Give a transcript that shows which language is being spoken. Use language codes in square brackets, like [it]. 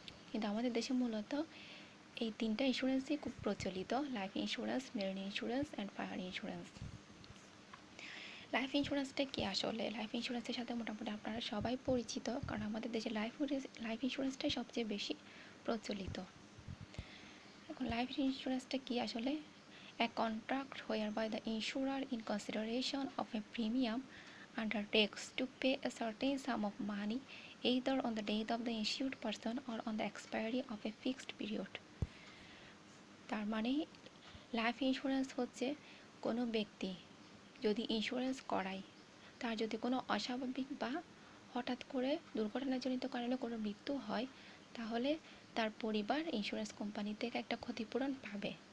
[bn] কিন্তু আমাদের দেশে মূলত এই 3টা ইন্স্যুরেন্সই খুব প্রচলিত: life insurance, marine insurance and fire insurance. Life ইন্স্যুরেন্সটা কি আসলে? লাইফ ইন্স্যুরেন্সের সাথে মোটামুটি আপনারা সবাই পরিচিত, কারণ আমাদের দেশে লাইফ ইন্স্যুরেন্সটাই সবচেয়ে বেশি প্রচলিত। এখন লাইফ ইন্স্যুরেন্সটা কি আসলে? [en] A contract whereby the insurer, in consideration of a premium, undertakes to pay a certain sum of money either on the death of the insured person or on the expiry of a fixed period. [bn] তার মানে life insurance হচ্ছে কোনো ব্যক্তি যদি insurance করায়, তার যদি কোনো অস্বাভাবিক বা হঠাৎ করে দুর্ঘটনাজনিত কারণে কোনো মৃত্যু হয়, তাহলে তার পরিবার ইন্স্যুরেন্স কোম্পানি থেকে একটা ক্ষতিপূরণ পাবে।